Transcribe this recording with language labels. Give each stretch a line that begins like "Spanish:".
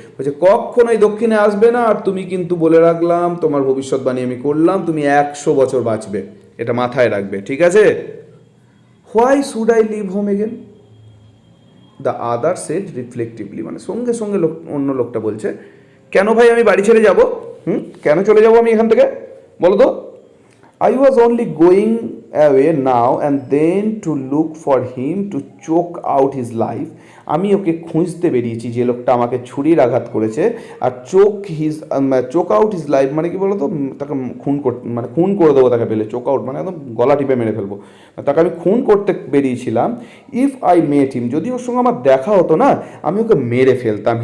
Bangla: বলছে কখনোই দক্ষিণে আসবে না, আর তুমি কিন্তু বলে রাখলাম, তোমার ভবিষ্যৎবাণী আমি করলাম, তুমি 100 বছর বাঁচবে, এটা মাথায় রাখবে, ঠিক আছে?
English: why should I leave home again, the other said reflectively,
Bangla: মানে সঙ্গে সঙ্গে অন্য লোকটা বলছে কেন ভাই আমি বাড়ি ছেড়ে যাব, কেন চলে যাব আমি এখান থেকে, বলো তো?
English: I was only going away now and then to look for him to choke out his life.
Bangla: আমি ওকে খুঁজতে বেরিয়েছি, যে লোকটা আমাকে ছুরির আঘাত করেছে। আর
English: choke out his life
Bangla: মানে কি বলতো, তাকে খুন করে দেবো তাকে পেলে। চোক আউট মানে একদম গলা টিপে মেরে ফেলবো, তাকে আমি খুন করতে বেরিয়েছিলাম।
English: if I met him,
Bangla: যদি ওর সঙ্গে আমার দেখা হতো না, আমি ওকে মেরে ফেলতাম।